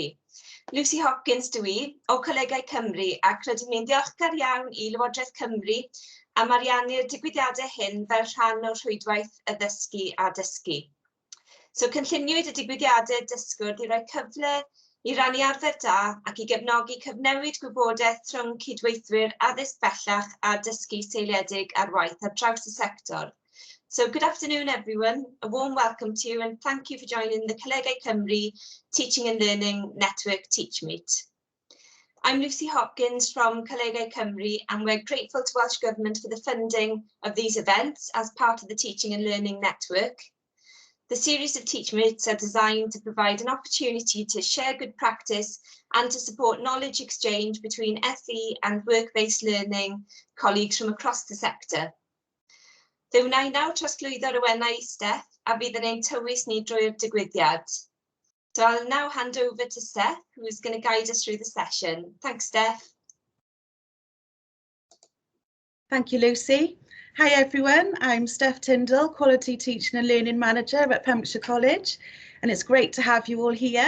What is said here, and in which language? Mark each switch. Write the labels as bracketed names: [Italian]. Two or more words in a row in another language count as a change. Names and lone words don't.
[Welsh] Lucy Hopkins dwi o Colegau Cymru ac rydym ni'n ddiolchgar iawn I Lywodraeth Cymru am ariannu'r digwyddiadau hyn fel rhan o'r rhwydwaith addysgu a dysgu. So cynlluniwyd y digwyddiadau dysgwrdd I roi cyfle I rannu arfer da ac I gefnogi cyfnewid gwybodaeth rhwng cydweithwyr addysg bellach a dysgu seiliedig ar waith ar draws y sector. [English] So good afternoon everyone, a warm welcome to you and thank you for joining the Colegau Cymru Teaching and Learning Network Teachmeet. I'm Lucy Hopkins from Colegau Cymru and we're grateful to Welsh Government for the funding of these events as part of the Teaching and Learning Network. The series of Teachmeets are designed to provide an opportunity to share good practice and to support knowledge exchange between FE and work-based learning colleagues from across the sector. [Welsh] Fe wna I nawr trosglwyddo'r awennau I Steph a bydd yn ein tywys ni drwy'r digwyddiad. [English] So I'll now hand over to Steph, who is going to guide us through the session. Thanks, Steph. Thank you, Lucy. Hi everyone, I'm Steph Tyndall, Quality Teaching and Learning Manager at Pembrokeshire College, and it's great to have you all here.